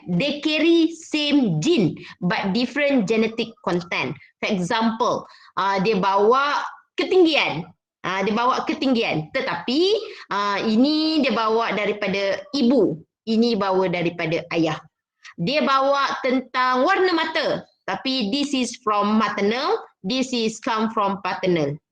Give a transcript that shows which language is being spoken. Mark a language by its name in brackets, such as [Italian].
[English] They carry same gene but different genetic content. For example, [Malay] dia bawa ketinggian. Tetapi ini dia bawa daripada ibu, ini bawa daripada ayah. Dia bawa tentang warna mata, tapi [English] this is from maternal, this is come from paternal.